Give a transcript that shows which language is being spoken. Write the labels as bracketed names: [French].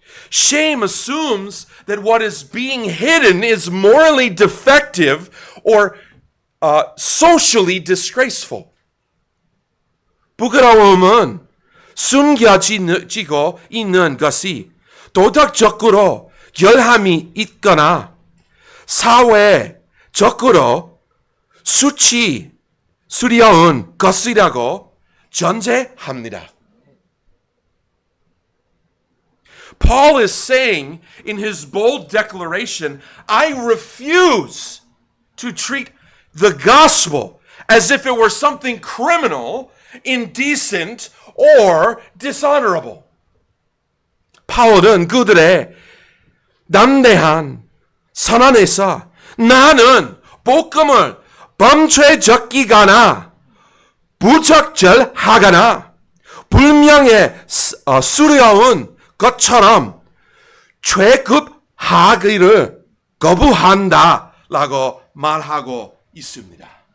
[English] Shame assumes that what is being hidden is morally defective or socially disgraceful. [Korean] 부끄러움은 숨겨지고 있는 것이 도덕적으로 결함이 있거나 사회적으로 수치스러운 것이라고 전제합니다. [English] Paul is saying in his bold declaration, I refuse to treat the gospel as if it were something criminal, indecent, or dishonorable. [Korean] 바울은 그들의 담대한 선언에서 나는 복음을 범죄적이거나 부적절하거나 불명예 스러운 것처럼 취급하기를 거부한다라고 말하고 있습니다.